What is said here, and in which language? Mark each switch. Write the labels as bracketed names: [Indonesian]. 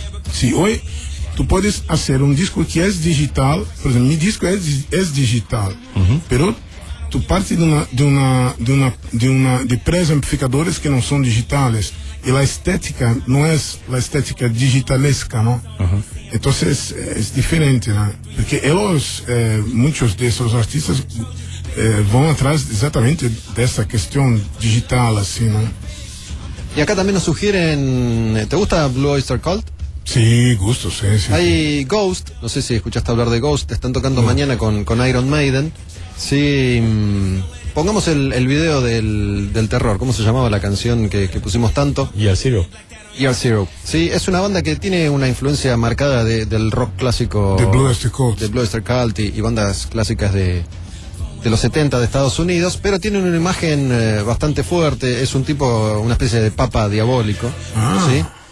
[Spanish] Sí, hoy tú puedes hacer un disco que es digital, por ejemplo, mi disco es digital, pero tú partes de preamplificadores que no son digitales y la estética no es la estética digitalesca, ¿no? Entonces es diferente, ¿no? Porque ellos, muchos de esos artistas [Portuguese] vão atrás exatamente dessa questão digital, assim, né? E acá também nos sugerem. [Spanish] ¿Te gusta Blue Oyster Cult? [Portuguese] Sim, sí, gusto, sim. Sí, [Spanish] hay sí. [Portuguese] Ghost, não sei se [Spanish] escuchaste hablar [Portuguese] de Ghost, estão tocando mañana con Iron Maiden. [Spanish] Sí, pongamos el video del terror, ¿cómo se llamaba la canción que pusimos tanto? Year Zero. Year Zero. Sí, es una banda que tiene una influencia marcada del rock clásico. De Blue Oyster Cult. De Blue Oyster Cult y bandas clásicas de los 70 de Estados Unidos, pero tiene una imagen bastante fuerte, es un tipo, una especie de papa diabólico, ¿sí?